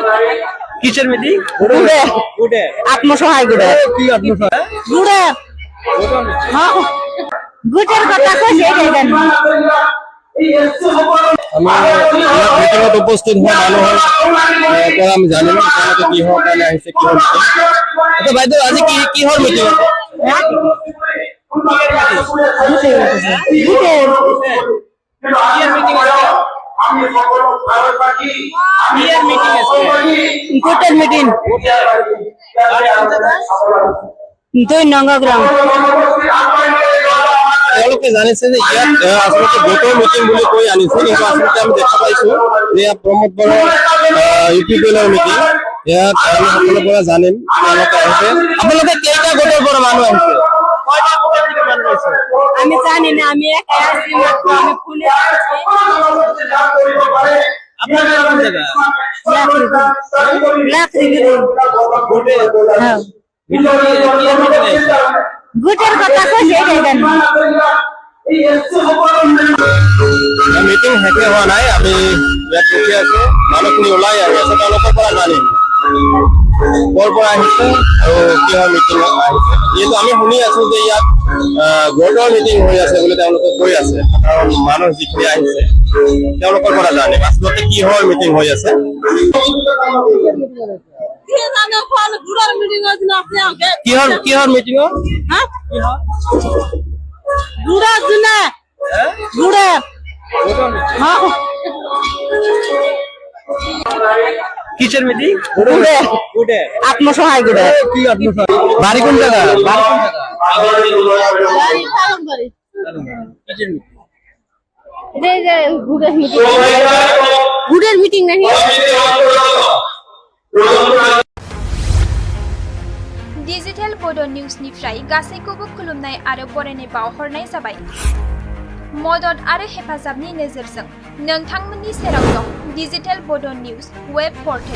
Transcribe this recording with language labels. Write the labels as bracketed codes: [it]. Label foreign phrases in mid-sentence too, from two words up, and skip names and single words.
[bn] কিসের মিটিং? গুড়ে আত্মসহায় গুড়ে কি আত্মসহায়? গুড়ে হ্যাঁ গুড়ের কথা কইছে এটাই জানি [as] মিটিংত উপস্থিত হওয়া মানুহ আমি জানি না তেওঁলোকে কিহৰ কাৰণে আহিছে কিহৰ মিটিং। আচ্ছা বাইদেউ আজি কিহৰ মিটিং আছে? [bn] গুটের মিটিং 2 নং গ্রাম [as] তেওঁলোকে জানিছে যে ইয়াত আচলতে গোটৰ মিটিং বুলি কৈ আনিছে, কিন্তু আচলতে আমি দেখা পাইছো যে ইয়াত প্ৰমোদ বৰাৰ ইউপিপিএলৰ মিটিং। ইয়াত আমি সকলোৰে পৰা জানিম তেওঁলোকে আহিছে। আপোনালোকে কেইটা গোটৰ পৰা মানুহ আহিছে? [bn] আমি জানি না, আমি একাই আছি মাত্র আমি ফুলে গুটের কথা কইছে এটাই জানি [as] মিটিং শেষে হোৱা নাই, আমি ইয়াত ৰখি আছো, মানুহখিনি ওলাই আহি আছে, তেওঁলোকৰ পৰা জানিম ক'ৰ পৰা আহিছে আৰু কিহৰ মিটিং আহিছে। যিহেতু আমি শুনি আছো যে ইয়াত গোটৰ মিটিং হৈ আছে বুলি তেওঁলোকে কৈ আছে, কাৰণ মানুহ যিখিনি আহিছে তেওঁলোকৰ পৰা জানিম আচলতে কিহৰ মিটিং হৈ আছে। কিহৰ মিটিং? [bn] গুড়া জুনা গুড়া হ্যাঁ কিসের মিটিং? গুড়ে আত্মসহায় গুড়ে কি আত্মসহায়? বাড়ি কোন জায়গা? গুড়ের মিটিং নাকি [brx] डिजिटेल बड' निउजनिफ्राय गासैखौबो खुलुमनाय आरो बरायनाय बावहरनाय जाबाय। मदद आरो हेफाजाबनि नोजोरजों नोंथांमोननि सेराव दं डिजिटेल बड' निउज वेब पर्टेल।